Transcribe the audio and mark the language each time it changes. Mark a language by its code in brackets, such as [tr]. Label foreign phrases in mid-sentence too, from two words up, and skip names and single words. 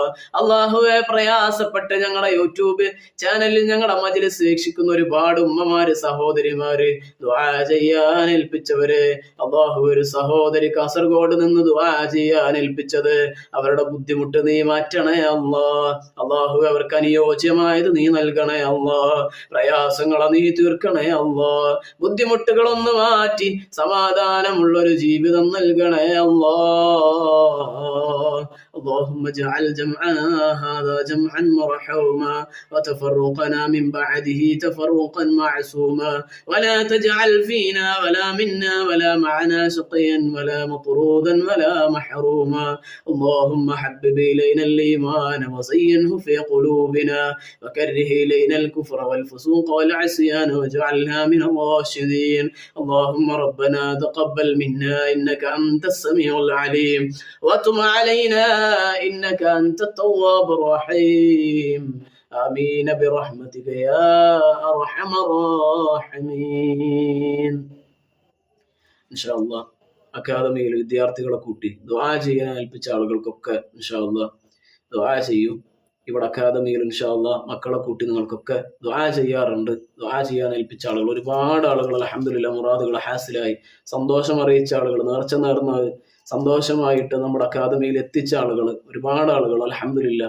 [ml] അല്ലാഹുവേ പ്രയാസപ്പെട്ട് ഞങ്ങളെ യൂട്യൂബ് ചാനലിൽ ഞങ്ങളുടെ മജ്‌ലിസ് വീക്ഷിക്കുന്ന ഒരുപാട് ഉമ്മമാര്, സഹോദരിമാര്, ദുആ ചെയ്യാൻ ഏൽപ്പിച്ചവര്, അല്ലാഹു ഒരു സഹോദരി കാസർഗോഡ് നിന്ന് ദുആ ചെയ്യാൻ ഏൽപ്പിച്ചത്, അവരുടെ ബുദ്ധിമുട്ട് നീ മാറ്റണേ അല്ലാഹ്. അല്ലാഹു അവർക്ക് അനുയോജ്യമായത് നീ നൽകണേ അല്ലാഹ്. പ്രയാസങ്ങളെ നീ തീർക്കണേ അല്ലാഹ്. ബുദ്ധിമുട്ടുകളൊന്ന് മാറ്റി സമാധാനമുള്ളൊരു ജീവിതം നൽകണേ അല്ലാഹ്. [ar] اللهم اجعل جمعنا هذا جمعا مرحوما وتفرقنا من بعده تفرقا معصوما ولا تجعل فينا ولا منا ولا معنا شقيا ولا مطرودا ولا محروما. اللهم حبب إلينا الإيمان وزينه في قلوبنا وكره إلينا الكفر والفسوق والعصيان واجعلنا من الراشدين. اللهم ربنا تقبل منا إنك أنت السميع العليم وتب علينا إنك أنت التواب الرحيم. آمين برحمتك يا أرحم الراحمين. إن شاء الله [ml] അക്കാദമിയിൽ വിദ്യാർത്ഥികളെ കൂട്ടി ദുആ ചെയ്യാൻ ഏൽപ്പിച്ച ആളുകൾക്കൊക്കെ [ar] إن شاء الله [ml] ദുആ ചെയ്യും. ഇവിടെ അക്കാദമിയിൽ [ar] إن شاء الله [ml] മക്കളെ കൂട്ടി നിങ്ങൾക്കൊക്കെ ദുആ ചെയ്യാറുണ്ട്. ദുആ ചെയ്യാൻ ഏൽപ്പിച്ച ആളുകൾ ഒരുപാട് ആളുകൾ അൽഹംദുലില്ലാഹ് മുറാദുകൾ ഹാസിലായി സന്തോഷം അറിയിച്ച ആളുകൾ, നേർച്ച നേർന്ന സന്തോഷമായിട്ട് നമ്മുടെ അക്കാദമിയിൽ എത്തിച്ച ആളുകൾ ഒരുപാട് ആളുകൾ അൽഹംദുലില്ലാഹ്.